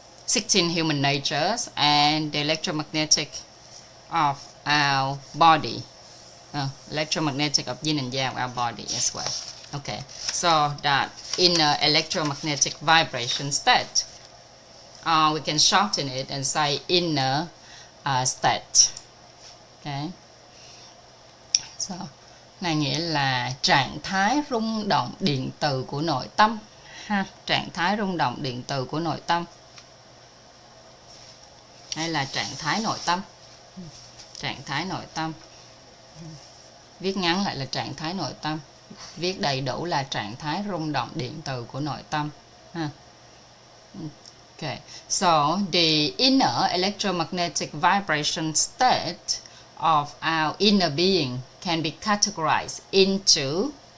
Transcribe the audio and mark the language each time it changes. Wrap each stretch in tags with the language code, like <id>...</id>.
<en>16 human natures and the electromagnetic of our body, electromagnetic of yin and yang of our body as well. Okay, so that inner electromagnetic vibration state, we can shorten it and say inner state. Okay, so</en> <vi>này nghĩa là trạng thái rung động điện từ của nội tâm ha, trạng thái rung động điện từ của nội tâm hay là trạng thái nội tâm. Trạng thái nội tâm, viết ngắn lại là trạng thái nội tâm, viết đầy đủ là trạng thái rung động điện từ của nội tâm ha.</vi> <en>Okay, so the inner electromagnetic vibration state of our inner being can be categorized into</en>